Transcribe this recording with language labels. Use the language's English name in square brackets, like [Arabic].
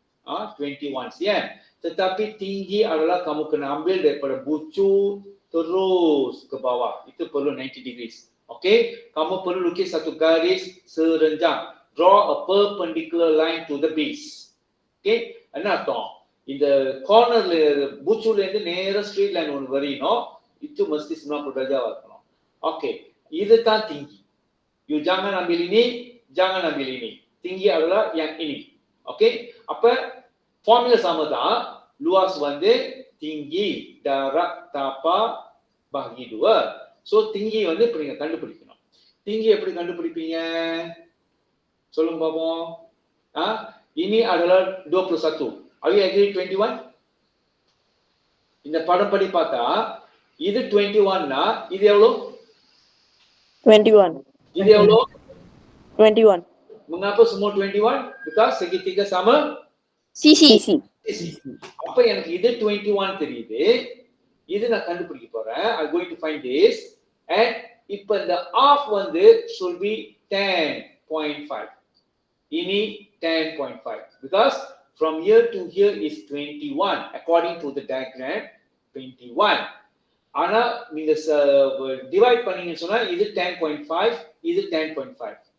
[Malay] 21 cm. Tetapi tinggi adalah kamu kena ambil daripada bucu terus ke bawah. Itu perlu 90 degrees. Okay? Kamu perlu lukis satu garis serenjang. [English] Draw a perpendicular line to the base. Okay? [Tamil] என்ன அர்த்தம்? இந்த கார்னர்ல பூச்சுல இருந்து நேரா straight line ஒன்று வரையணும். [Malay] itu mesti 90 darjah இருக்கணும். [Tamil] Okay, இதுதான் tinggi. [Malay] You jangan ambil ini, jangan ambil ini. Tinggi adalah yang ini. Okey, apa formula sama தான். Luas வந்து tinggi darab tapak bahagi 2. [Tamil] So tinggi வந்து இப்ப நீங்க கண்டுபிடிக்கணும். tinggi எப்படி கண்டுபிடிப்பீங்க? சொல்லுங்க பாப்போம். [Malay] Ini adalah 21. [English] Are you agree 21? [Tamil] இந்த படம் படி பார்த்தா இது 21 னா இது எவ்வளவு? 21. இது எவ்வளவு? 21. [Malay] Mengapa semua 21? [English] Because segitiga sama சிசி [Tamil] sisi. அப்ப எனக்கு இது 21 தெரியுது. இது நான் கண்டுபிடிக்க போறேன். [English] I'm going to find this and [Tamil] இப்ப இந்த half வந்து [English] should be 10.5. Ini 10.5 because from here to here is 21 according to the diagram 21. [Tamil] ஆனா நீங்க டிவைட் பண்ணீங்கன்னு சொன்னா இது 10.5, இது 10.5.